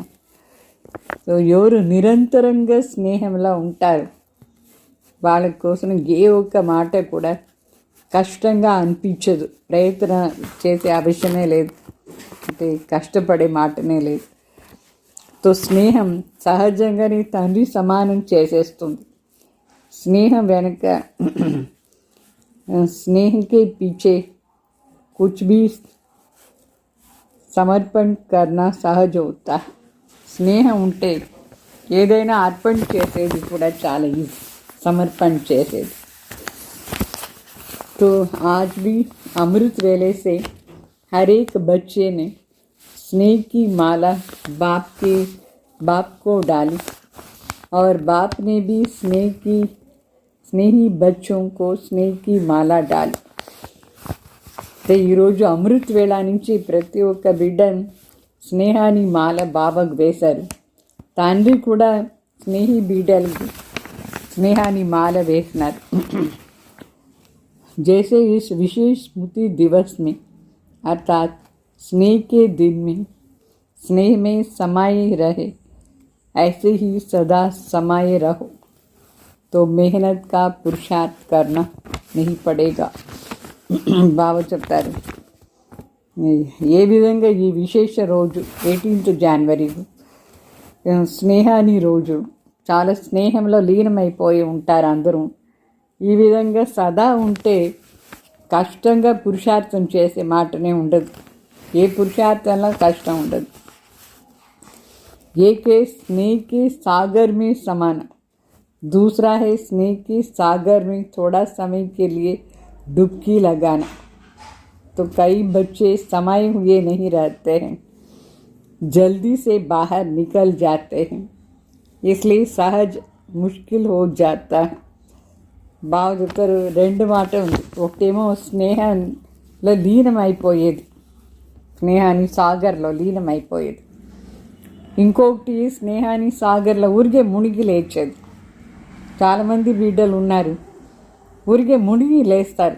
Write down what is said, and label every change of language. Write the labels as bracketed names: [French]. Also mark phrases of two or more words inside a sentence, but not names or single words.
[Telugu] సో ఎవరు నిరంతరంగా స్నేహంలో ఉంటారు వాళ్ళ కోసం ఏ ఒక్క మాట కూడా కష్టంగా అనిపించదు. ప్రయత్న చేసే అవసరమే లేదు, అంటే కష్టపడే మాటనే లేదు. తో స్నేహం సహజంగానే తండ్రి సమానం చేసేస్తుంది. స్నేహం వెనక [Hindi] स्नेह के पीछे कुछ भी समर्पण करना सहज होता है. [Telugu] స్నేహం ఉంటే ఏదైనా అర్పణ చేసేది కూడా చాలా ఈజీ, సమర్పణ చేసేది. [Hindi] तो आज भी अमृत वेले से हर एक बच्चे ने स्नेह की माला बाप को डाली और बाप ने भी स्नेही बच्चों को स्नेह की माला डाली. [Telugu] ఈరోజు అమృత్ వేళ నుంచి ప్రతి ఒక్క బిడ్డను స్నేహాని మాల బాబాకు వేశారు. తండ్రి కూడా స్నేహి బిడ్డలకు స్నేహాని మాల వేసినారు. [Hindi] जैसे इस विशेष स्मृति दिवस में अर्थात स्नेह के दिन में स्नेह में समाये रहे, ऐसे ही सदा समाये रहो तो मेहनत का पुरुषार्थ करना नहीं पड़ेगा. [Telugu] బాబా చెప్తారు, ఏ విధంగా ఈ విశేష రోజు 18th జనవరి స్నేహాని రోజు, చాలా స్నేహంలో లీనమైపోయి ఉంటారు అందరూ. ఈ విధంగా సదా ఉంటే కష్టంగా పురుషార్థం చేసే మాటనే ఉండదు, ఏ పురుషార్థంలో కష్టం ఉండదు. [Hindi] एक है स्नेह के सागर में समाना, दूसरा है स्नेह के सागर में थोड़ा समय के लिए डुबकी लगाना. तो कई बच्चे समाये हुए नहीं रहते हैं, जल्दी से बाहर निकल जाते हैं, इसलिए सहज मुश्किल हो जाता है. [Telugu] బాగా చెప్తారు. రెండు మాట ఉంది. ఒకటేమో స్నేహంలో లీనమైపోయేది, స్నేహాన్ని సాగర్లో లీనమైపోయేది. ఇంకొకటి స్నేహాన్ని సాగర్లో ఊరికే మునిగి లేచేది. చాలామంది బిడ్డలు ఉన్నారు, ఊరికే మునిగి లేస్తారు.